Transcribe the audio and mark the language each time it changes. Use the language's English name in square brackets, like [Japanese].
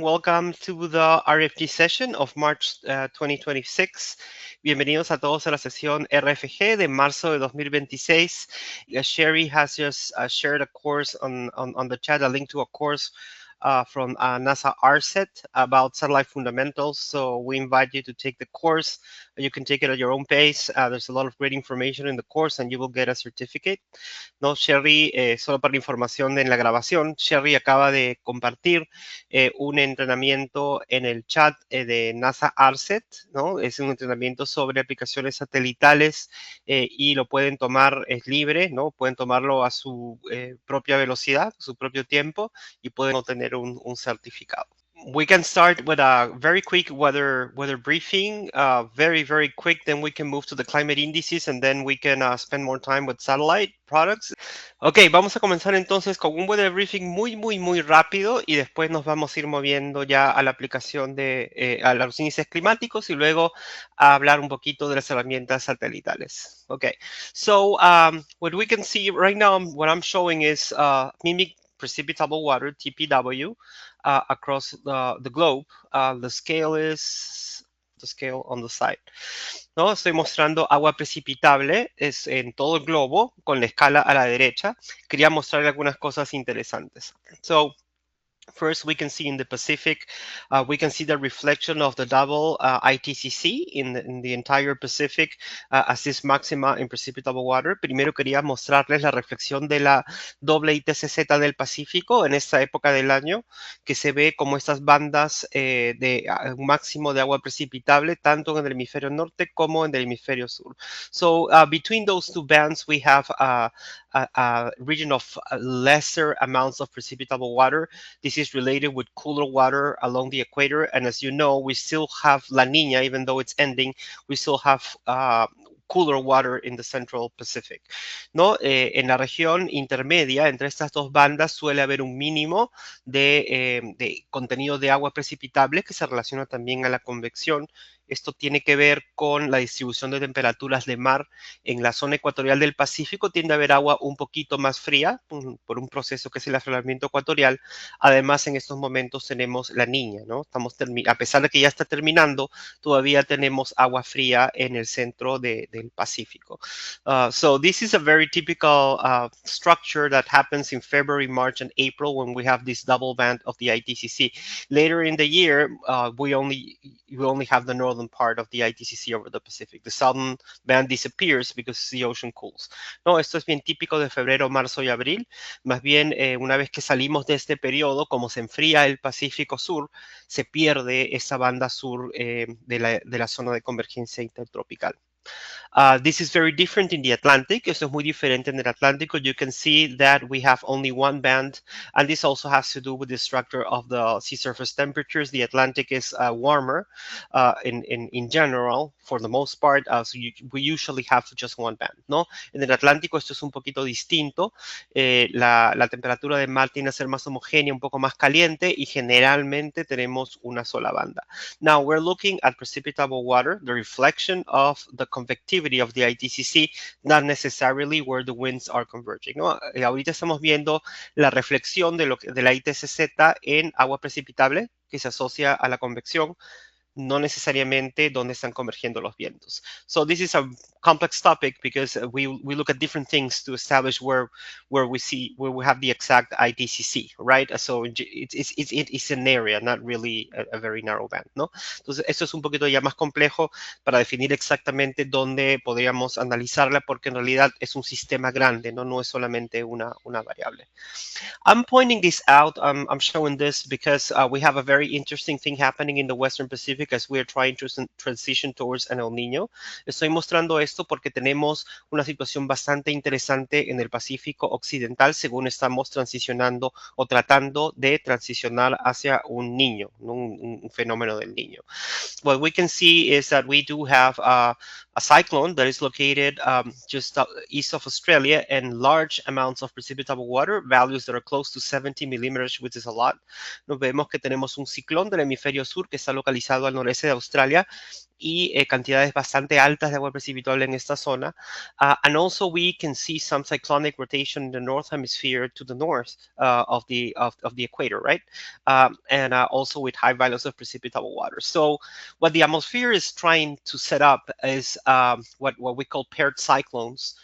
[English] Welcome to the RFG session of March 2026. [Spanish] Bienvenidos a todos a la sesión RFG de marzo de 2026. [English] Sherry has just shared a course on the chat, a link to a course from NASA RSET about satellite fundamentals. So we invite you to take the course. You can take it at your own pace. There's a lot of great information in the course and you will get a certificate. [Spanish] No, Sherry, solo para información en la grabación, Sherry acaba de compartir un entrenamiento en el chat de NASA ARSET, ¿no? Es un entrenamiento sobre aplicaciones satelitales y lo pueden tomar, es libre, ¿no? Pueden tomarlo a su propia velocidad, su propio tiempo y pueden obtener un certificado. [English] We can start with a very quick weather briefing, very quick. Then we can move to the climate indices, and then we can spend more time with satellite products. [Spanish] Ok, vamos a comenzar entonces con un [English] weather briefing [Spanish] muy rápido y después nos vamos a ir moviendo ya a la aplicación de a los índices climáticos y luego a hablar un poquito de las herramientas satelitales. [English] Okay, so what we can see right now, what I'm showing is mimic precipitable water, TPW, across the globe. The scale is the scale on the side. [Spanish] ¿No? Estoy mostrando agua precipitable es en todo el globo con la escala a la derecha. Quería mostrarle algunas cosas interesantes. [English] So, first, we can see in the Pacific, we can see the reflection of the double ITCC in the entire Pacific as this maxima in precipitable water. [Spanish] Primero quería mostrarles la reflexión de la doble ITCZ del Pacífico en esta época del año, que se ve como estas bandas de un máximo de agua precipitable, tanto en el hemisferio norte como en el hemisferio sur. [English] So, between those two bands, we have a region of lesser amounts of precipitable water. This is related with cooler water along the equator. And as you know, we still have La Nina, even though it's ending, we still have cooler water in the Central Pacific, [Spanish] ¿no? En la región intermedia, entre estas dos bandas, suele haber un mínimo de contenido de agua precipitable que se relaciona también a la convección. Esto tiene que ver con la distribución de temperaturas de mar. En la zona ecuatorial del Pacífico tiende a haber agua un poquito más fría por un proceso que es el afloramiento ecuatorial. Además, en estos momentos tenemos la Niña, ¿no? A pesar de que ya está terminando, todavía tenemos agua fría en el centro del Pacífico. [English] So this is a very typical structure that happens in February, March, and April when we have this double band of the ITCC. Later in the year, we only have the northern part of the ITCC over the Pacific. The southern band disappears because the ocean cools. [Spanish] No, esto es bien típico de febrero, marzo y abril. Más bien, una vez que salimos de este periodo, como se enfría el Pacífico Sur, se pierde esa banda sur de la zona de convergencia intertropical. [English] This is very different in the Atlantic. [Spanish] Esto es muy diferente en el Atlántico. [English] You can see that we have only one band, and this also has to do with the structure of the sea surface temperatures. The Atlantic is warmer in general, for the most part, so we usually have just one band, [Spanish] ¿no? En el Atlántico esto es un poquito distinto. La temperatura del mar tiende a ser más homogénea, un poco más caliente, y generalmente tenemos una sola banda. [English] Now, we're looking at precipitable water, the reflection of the convectivity of the ITCC, not necessarily where the winds are converging, [Spanish] ¿no? Ahorita estamos viendo la reflexión de la ITCZ en agua precipitable que se asocia a la convección, no necesariamente donde están convergiendo los vientos. [English] So this is a complex topic because we look at different things to establish where we have the exact ITCC, right? So it's an area, not really a very narrow band, [Spanish] ¿no? Entonces esto es un poquito ya más complejo para definir exactamente dónde podríamos analizarla, porque en realidad es un sistema grande, no es solamente una variable. [English] I'm pointing this out, I'm showing this because we have a very interesting thing happening in the Western Pacific as we are trying to transition towards an El Niño. [Spanish] Estoy mostrando esto porque tenemos una situación bastante interesante en el Pacífico Occidental según estamos transicionando o tratando de transicionar hacia un niño, un fenómeno del niño. [English] What we can see is that we do have a cyclone that is located just east of Australia and large amounts of precipitable water, values that are close to 70 millimeters, which is a lot. [Spanish] Nos vemos que tenemos un ciclón del hemisferio sur que está localizado al noreste de Australia y cantidades bastante altas de agua precipitable en esta zona. [English] And also we can see some cyclonic rotation in the north hemisphere to the north of the equator, right? And also with high values of precipitable water. So what the atmosphere is trying to set up is what we call paired cyclones.